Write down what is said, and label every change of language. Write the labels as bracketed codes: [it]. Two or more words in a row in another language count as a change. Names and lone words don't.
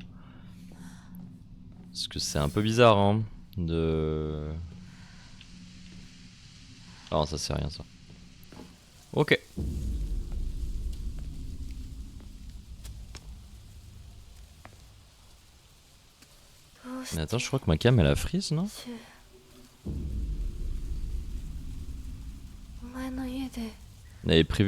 [fr] Parce que c'est un peu bizarre hein, de... Ah ça c'est rien ça. Ok. Mais attends, je crois que ma cam elle a freeze non? [ja] シュウ、お前の家で [fr] Elle avait prévu...